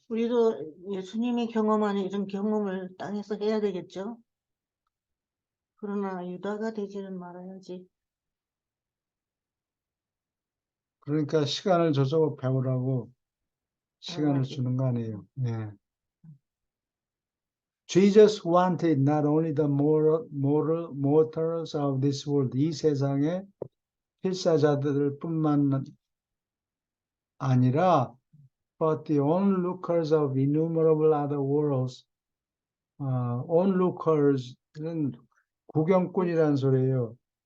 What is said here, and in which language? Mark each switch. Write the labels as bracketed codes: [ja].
[ko] 우리도 예수님이 경험한 이런 경험을 땅에서 해야 되겠죠? 그러나 유다가 되지는 말아야지. 그러니까 시간을 줘서 배우라고 시간을 배워야지. 주는 거 아니에요. 예. [en] Jesus wanted not only the mortals of this world, [ko] 이 세상의 필사자들 뿐만 아니라 [en] but the onlookers of innumerable other worlds. [ko] onlookers는 구경꾼이라는 소리예요.